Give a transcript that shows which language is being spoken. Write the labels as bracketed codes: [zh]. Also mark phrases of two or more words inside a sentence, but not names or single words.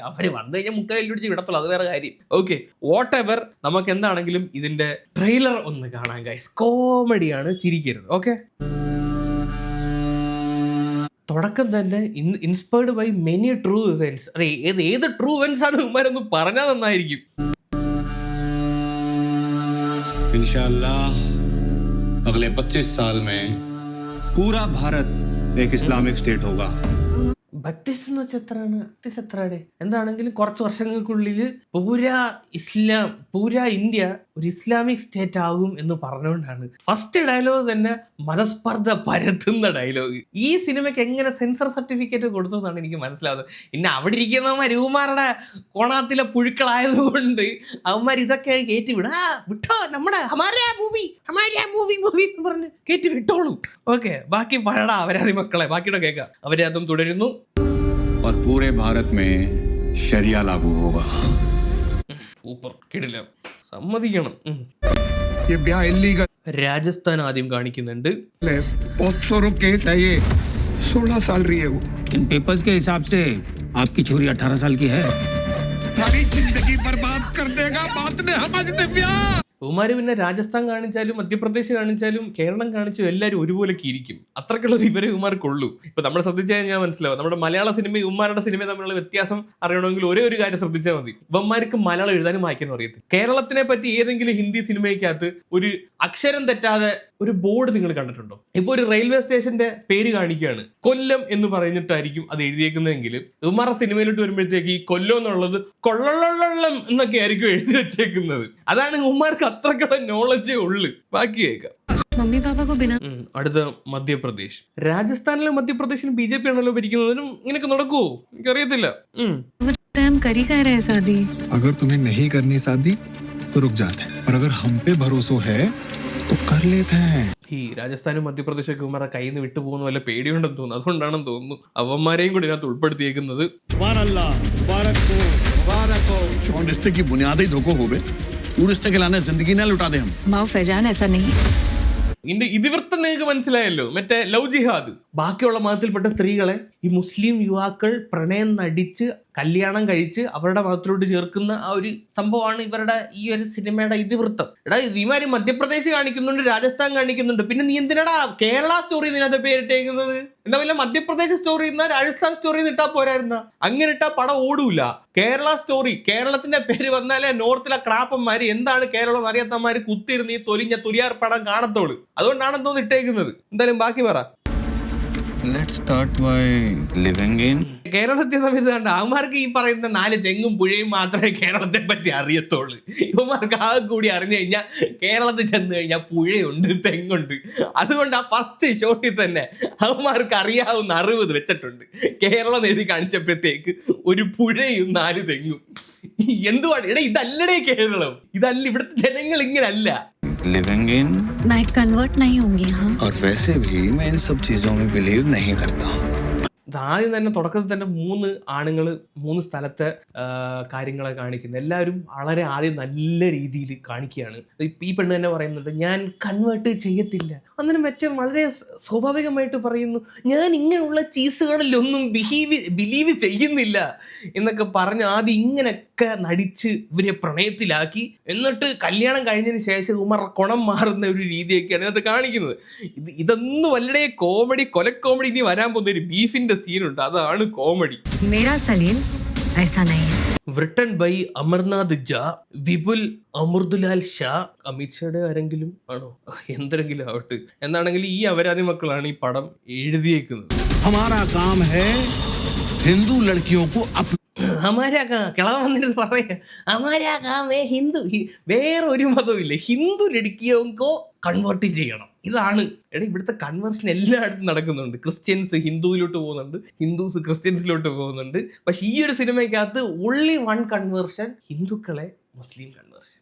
[ml] അവര് വന്നു കഴിഞ്ഞാൽ മുക്കയിൽ പിടിച്ച് വിടത്തുള്ളൂ, അത് വേറെ കാര്യം. ഓക്കെ, [en] whatever, [ml] നമുക്ക് എന്താണെങ്കിലും ഇതിന്റെ ട്രെയിലർ ഒന്ന് കാണാൻ ഗൈസ്. കോമഡിയാണ്, ചിരിക്കരുത്. ഓക്കെ, തുടക്കം തന്നെ [en] inspired by many true events. [ml] അതെ, ഏത് [en] true events [ml] ആണ് ഇവന്മാരൊന്ന് പറഞ്ഞാൽ നന്നായിരിക്കും. [hi] इंशाअल्लाह अगले 25 साल में पूरा भारत एक [en] Islamic State [hi] होगा. [ml] ബക്തിസ് എന്ന് വെച്ചാൽ എത്രയാണ്? എന്താണെങ്കിലും കുറച്ച് വർഷങ്ങൾക്കുള്ളിൽ പൂരാ ഇന്ത്യ ഒരു [en] Islamic State [ml] ആകും എന്ന് പറഞ്ഞുകൊണ്ടാണ് [en] first dialogue [ml] തന്നെ മതസ്പർദ്ധ പരത്തുന്ന ഡയലോഗ്. ഈ സിനിമയ്ക്ക് എങ്ങനെ [en] censor certificate [ml] കൊടുത്തു എന്നാണ് എനിക്ക് മനസ്സിലാവുന്നത്. പിന്നെ അവിടെ ഇരിക്കുന്നവന്മാർ യുവമാരുടെ കോണാത്തിലെ പുഴുക്കളായതുകൊണ്ട് അവന്മാർ ഇതൊക്കെ കയറ്റി വിട്ടോ നമ്മുടെ മൂവി എന്ന് പറഞ്ഞ് കയറ്റി വിട്ടോളും. ഓക്കെ, ബാക്കി പഴടാ അവരാതി മക്കളെ, ബാക്കിയുടെ കേൾക്കാം. അവരെ അതും തുടരുന്നു. [hi] और पूरे भारत में शरिया लागू होगा. [ml] ഊപ്പർ കിടിലം, സമ്മതിക്കണം. [hi] ये ब्याह इलीगल [ml] രാജസ്ഥാൻ ആദ്യം കാണിക്കുന്നുണ്ട്. [hi] है, पॉक्सो केस है ये. 16 साल रही है वो. इन पेपर्स के हिसाब से आपकी छोरी 18 साल की है. सारी जिंदगी बर्बाद कर देगा बात ने समझते ब्याह. [ml] ഉമാര് പിന്നെ രാജസ്ഥാൻ കാണിച്ചാലും മധ്യപ്രദേശ് കാണിച്ചാലും കേരളം കാണിച്ചാലും എല്ലാവരും ഒരുപോലെയൊക്കെ ഇരിക്കും. അത്രക്കുള്ളത് ഇവരെ ഉമാർക്കുള്ളൂ. ഇപ്പൊ നമ്മൾ ശ്രദ്ധിച്ചു കഴിഞ്ഞാൽ മനസ്സിലാവും, നമ്മുടെ മലയാള സിനിമയും ഉമ്മാരുടെ സിനിമയും തമ്മിലുള്ള വ്യത്യാസം അറിയണമെങ്കിൽ ഒരേ ഒരു കാര്യം ശ്രദ്ധിച്ചാൽ മതി. ഇവന്മാർക്ക് മലയാളം എഴുതാനും വായിക്കാനും അറിയത്തില്ല. കേരളത്തിനെ പറ്റി ഏതെങ്കിലും ഹിന്ദി സിനിമയ്ക്കകത്ത് ഒരു അക്ഷരം തെറ്റാതെ ഒരു ബോർഡ് നിങ്ങൾ കണ്ടിട്ടുണ്ടോ? ഇപ്പൊ ഒരു റെയിൽവേ സ്റ്റേഷന്റെ പേര് കാണിക്കുകയാണ്, കൊല്ലം എന്ന് പറഞ്ഞിട്ടായിരിക്കും അത് എഴുതിയേക്കുന്നതെങ്കിൽ ഉമ്മാരുടെ സിനിമയിലോട്ട് വരുമ്പോഴത്തേക്ക് ഈ കൊല്ലം എന്നുള്ളത് കൊള്ളള്ളം എന്നൊക്കെ ആയിരിക്കും എഴുതി വെച്ചേക്കുന്നത്. അതാണ് ഉമ്മാർക്ക് അത്രക്കുള്ള നോളജേ ഉള്ളു. ബാക്കി കേൾക്കാം. [hi] मम्मी पापा को बिना [ml] അടുത്ത മധ്യപ്രദേശ്. രാജസ്ഥാനിലും മധ്യപ്രദേശിലും BJP ആണല്ലോ ഭരിക്കുന്നതിനും ഇങ്ങനെയൊക്കെ നടക്കുവോ എനിക്കറിയത്തില്ല. [hi] हम कर ही कह रहे हैं शादी. अगर तुम्हें नहीं करनी शादी तो रुक जाते हैं, पर अगर हम पे भरोसा है तो कर लेते हैं. [ml] ഈ രാജസ്ഥാനും മധ്യപ്രദേശൊക്കെ ഉമ്മാരുടെ കയ്യിൽ നിന്ന് വിട്ടു പോകുന്ന വല്ല പേടിയുണ്ടെന്ന് തോന്നുന്നു. അതുകൊണ്ടാണെന്ന് തോന്നുന്നു അവന്മാരെയും കൂടി ഇതിനകത്ത് ഉൾപ്പെടുത്തിയേക്കുന്നത്. [hi] और रिश्ते की बुनियादी धोखो हो गए, वो रिश्ते के लाने जिंदगी ना लुटा दे हम. माँ फैजान ऐसा नहीं. [ml] ഇതിന്റെ ഇതിവൃത്തം നിങ്ങൾക്ക് മനസ്സിലായല്ലോ, മറ്റേ [en] love jihad. [ml] ബാക്കിയുള്ള മതത്തിൽപ്പെട്ട സ്ത്രീകളെ ഈ മുസ്ലിം യുവാക്കൾ പ്രണയം നടിച്ച് കല്യാണം കഴിച്ച് അവരുടെ മതത്തിലോട്ട് ചേർക്കുന്ന ആ ഒരു സംഭവമാണ് ഇവരുടെ ഈ ഒരു സിനിമയുടെ ഇതിവൃത്തം. ഇമാര് മധ്യപ്രദേശ് കാണിക്കുന്നുണ്ട്, രാജസ്ഥാൻ കാണിക്കുന്നുണ്ട്, പിന്നെ നീ എന്തിനാടാ കേരള സ്റ്റോറി ഇതിനകത്ത് പേരിട്ടേക്കുന്നത്? എന്താ വല്ല മധ്യപ്രദേശ് സ്റ്റോറി എന്നാ രാജസ്ഥാൻ സ്റ്റോറി ഇട്ടാ പോരായിരുന്ന? അങ്ങനെ ഇട്ടാ പടം ഓടൂല. കേരള സ്റ്റോറി, കേരളത്തിന്റെ പേര് വന്നാലേ നോർത്തിലെ ക്രാപ്പന്മാര് എന്താണ് കേരളം അറിയാത്തമാര് കുത്തിയിരുന്ന് ഈ തുലിയാർ പടം കാണത്തോളൂ. അതുകൊണ്ടാണെന്ന് തോന്നുന്നു ഇട്ടേക്കുന്നത്. എന്തായാലും ബാക്കി പറ. [en] Let's start by living in [ml] കേരളത്തെ സമയത്ത് കണ്ട അവന്മാർക്ക് ഈ പറയുന്ന 4 തെങ്ങും പുഴയും മാത്രമേ കേരളത്തെ പറ്റി അറിയത്തുള്ളൂ. ഇവന്മാർക്ക് ആകെ കൂടി അറിഞ്ഞു കഴിഞ്ഞാൽ കേരളത്തിൽ ചെന്ന് കഴിഞ്ഞാൽ പുഴയുണ്ട്, തെങ്ങുണ്ട്. അതുകൊണ്ട് ആ ഫസ്റ്റ് ഷോട്ടിൽ തന്നെ അവന്മാർക്ക് അറിയാവുന്ന അറിവ് വെച്ചിട്ടുണ്ട്. കേരളം എഴുതി കാണിച്ചപ്പോഴത്തേക്ക് ഒരു പുഴയും 4 തെങ്ങും. എന്തുവാണ് എടാ, ഇതല്ലടേ കേരളം, ഇതല്ല, ഇവിടുത്തെ ജനങ്ങൾ ഇങ്ങനല്ല. [en] living in [hi] मैं कन्वर्ट नहीं होंगी. हाँ और वैसे भी मैं इन सब चीजों में बिलीव नहीं करता. [ml] ആദ്യം തന്നെ തുടക്കത്തിൽ തന്നെ 3 ആണുങ്ങൾ 3 സ്ഥലത്തെ കാര്യങ്ങളെ കാണിക്കുന്നത്. എല്ലാവരും വളരെ ആദ്യം നല്ല രീതിയിൽ കാണിക്കുകയാണ്. ഈ പെണ്ണ് തന്നെ പറയുന്നുണ്ട് ഞാൻ കൺവേർട്ട് ചെയ്യത്തില്ല. അന്നേരം മറ്റേ വളരെ സ്വാഭാവികമായിട്ട് പറയുന്നു ഞാൻ ഇങ്ങനെയുള്ള ചീസുകളിലൊന്നും ബിലീവ് ചെയ്യുന്നില്ല എന്നൊക്കെ പറഞ്ഞ് ആദ്യം ഇങ്ങനെയൊക്കെ നടിച്ച് ഇവരെ പ്രണയത്തിലാക്കി. എന്നിട്ട് കല്യാണം കഴിഞ്ഞതിന് ശേഷം ഉമർ കുണം മാറുന്ന ഒരു രീതിയൊക്കെയാണ് ഇതിനകത്ത് കാണിക്കുന്നത്. ഇതൊന്നും വല്ലടെ കോമഡി, കൊലക്കോമഡി. ഇനി വരാൻ പോകുന്ന ഒരു ബീഫിന്റെ സീനുണ്ട്, അതാണ് കോമഡി. [hi] मेरा सलीम ऐसा नहीं है. [en] written by [ml] അമർനാഥ് ജ, വിപുൽ അമൃതുലാൽ ഷാ. അമിത് ഷായുടെ ആരെങ്കിലും ആണോ, എന്തെങ്കിലും ആവട്ടെ. എന്താണെങ്കിലും ഈ അവരാതി മക്കളാണ് ഈ പടം എഴുതിയേക്കുന്നത്. [hi] हमारा काम है हिंदू लड़कियों को [ml] കിളവ വന്നിട്ട് പറയാ [hi] हमारा काम है हिंदू, [ml] വേറെ ഒരു മതവും ഇല്ല, [hi] हिंदू लड़कियों को [ml] കൺവേർട്ട് ചെയ്യണം. ഇതാണ് എടാ ഇവിടുത്തെ കൺവേർഷൻ എല്ലായിടത്തും നടക്കുന്നുണ്ട്. ക്രിസ്ത്യൻസ് ഹിന്ദുവിലോട്ട് പോകുന്നുണ്ട്, ഹിന്ദുസ് ക്രിസ്ത്യൻസിലോട്ട് പോകുന്നുണ്ട്. പക്ഷെ ഈ ഒരു സിനിമയ്ക്കകത്ത് [en] only one [ml] കൺവേർഷൻ, ഹിന്ദുക്കളെ മുസ്ലിം കൺവേർഷൻ.